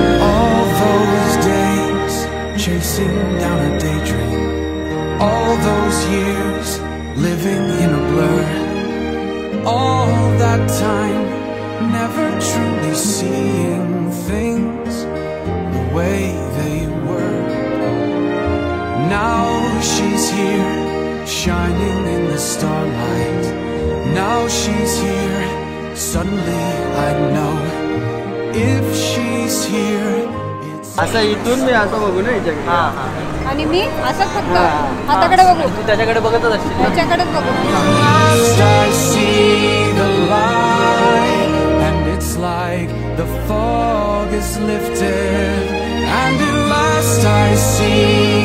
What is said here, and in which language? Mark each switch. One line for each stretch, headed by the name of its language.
English: all those days chasing down a daydream, all those years living in a blur, all that time never truly seeing things the way they were. Now she's here shining in the starlight. Now she's here, suddenly I know if she's here it's
Marathi: असं इथून मी असं बघू ना हिच्याकडे. आणि मी असं फक्त हाताकडे बघू, तू त्याच्याकडे बघतच असशील. त्याच्याकडेच बघू.
English: last I see the light, and it's like the fog is lifted, and at last I see